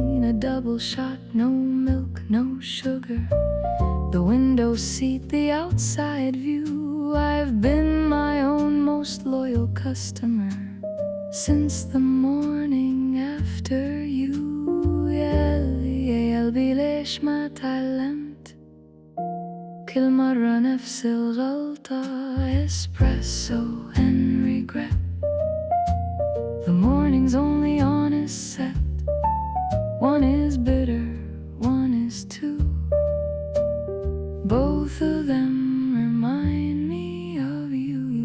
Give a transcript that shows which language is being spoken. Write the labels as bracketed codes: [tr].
[en] A double shot, no milk, no sugar. The window seat, the outside view. I've been my own most loyal customer since the morning after you. [ar] قلبي ليش ما تعلمت كل مرة نفس الغلطة. [en] Espresso and regret. The morning's only honest set. One is bitter, one is too. Both of them remind me of you.